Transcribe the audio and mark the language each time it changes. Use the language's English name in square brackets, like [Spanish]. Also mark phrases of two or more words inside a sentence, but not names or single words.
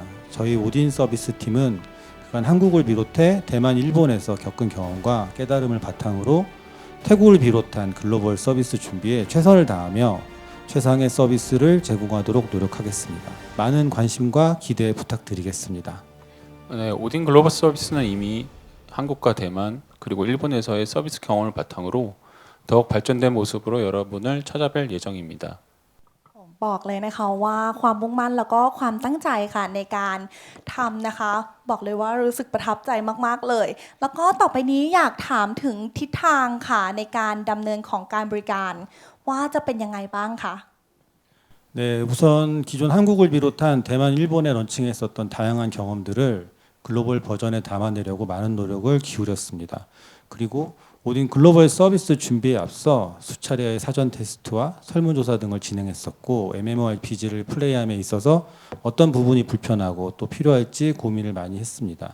[Korean] 저희 오딘 서비스 팀은 그간 한국을 비롯해 대만, 일본에서 겪은 경험과 깨달음을 바탕으로 태국을 비롯한 글로벌 서비스 준비에 최선을 다하며 최상의 서비스를 제공하도록 노력하겠습니다. 많은 관심과 기대 부탁드리겠습니다. 네, 오딘 글로벌 서비스는 이미 한국과 대만 그리고 일본에서의 서비스 경험을 바탕으로 더욱 발전된 모습으로 여러분을 찾아뵐 예정입니다. [Thai] บอกเลยนะคะว่าความมุ่งมั่นแล้วก็ความตั้งใจค่ะในการทำนะคะบอกเลยว่ารู้สึกประทับใจมากๆเลยแล้วก็ต่อไปนี้อยากถามถึงทิศทางค่ะในการดำเนินของการบริการว่าจะเป็นยังไงบ้างคะ [Korean] 네, 우선 기존 한국을 비롯한 대만, 일본에 런칭했었던 다양한 경험들을 글로벌 버전에 담아내려고 많은 노력을 기울였습니다. 그리고 오딘 글로벌 서비스 준비에 앞서 수차례의 사전 테스트와 설문조사 등을 진행했었고 MMORPG를 플레이함에 있어서 어떤 부분이 불편하고 또 필요할지 고민을 많이 했습니다.